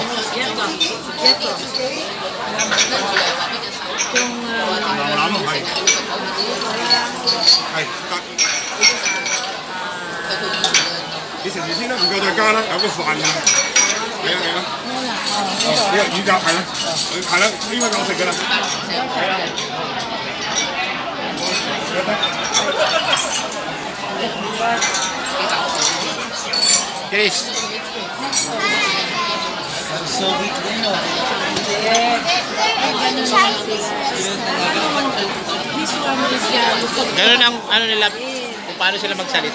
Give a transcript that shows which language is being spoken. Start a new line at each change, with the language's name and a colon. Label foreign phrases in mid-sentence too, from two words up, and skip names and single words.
Cantonese: 牛腩係得。你食住先啦，唔夠再加啦，有個飯㗎。嚟啦嚟啦。呢個乳鴿係啦，係啦，呢個夠食㗎啦。係啦。Yes.
Filipino: Ganun ang ano nila, kung paano sila magsalita.